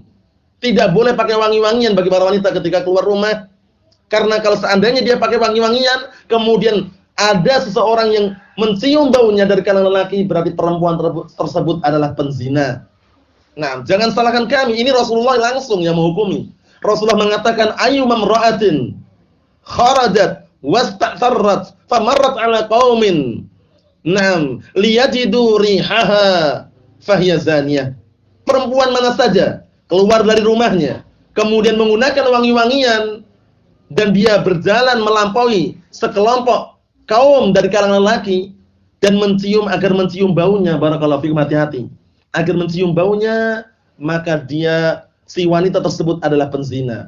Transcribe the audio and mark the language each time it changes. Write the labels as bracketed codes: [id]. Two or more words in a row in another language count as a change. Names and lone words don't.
[id] Tidak boleh pakai wangi-wangian bagi para wanita ketika keluar rumah. Karena kalau seandainya dia pakai wangi-wangian, kemudian ada seseorang yang mencium baunya dari kalangan lelaki, berarti perempuan tersebut adalah penzina. Nah, jangan salahkan kami, ini Rasulullah langsung yang menghukumi. Rasulullah mengatakan, [ar] أيما امرأة خرجت واستعطرت فمرت على قوم ليجدوا ريحها فهي زانية. [id] Perempuan mana saja keluar dari rumahnya kemudian menggunakan wangi-wangian dan dia berjalan melampaui sekelompok kaum dari kalangan lelaki dan agar mencium baunya, [ar] بارك الله فيكم, [id] hati-hati. Agar mencium baunya, maka si wanita tersebut adalah penzina.